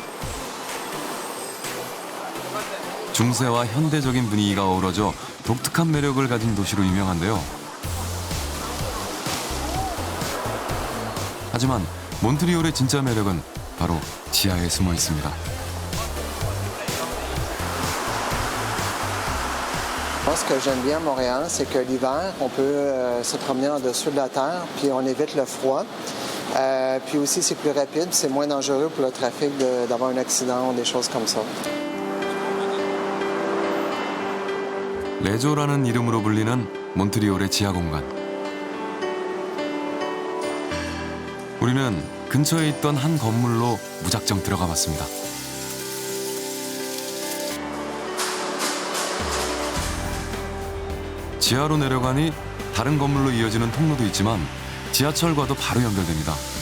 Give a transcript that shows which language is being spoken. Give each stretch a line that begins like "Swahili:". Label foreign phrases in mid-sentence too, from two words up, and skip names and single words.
Korean: 중세와 현대적인 분위기가 어우러져 독특한 매력을 가진 도시로 유명한데요. 하지만 몬트리올의 진짜 매력은 바로 지하에 숨어 있습니다.
French: Moi, ce que j'aime bien à Montréal, c'est que l'hiver, on peut se promener en dessous de la terre, puis on évite le froid. Puis aussi, c'est plus rapide, c'est moins dangereux pour le trafic d'avoir un accident ou des choses comme ça.
Korean: 레조라는 이름으로 불리는 몬트리올의 지하 공간. 우리는 근처에 있던 한 건물로 무작정 들어가 봤습니다. 지하로 내려가니 다른 건물로 이어지는 통로도 있지만 지하철과도 바로 연결됩니다.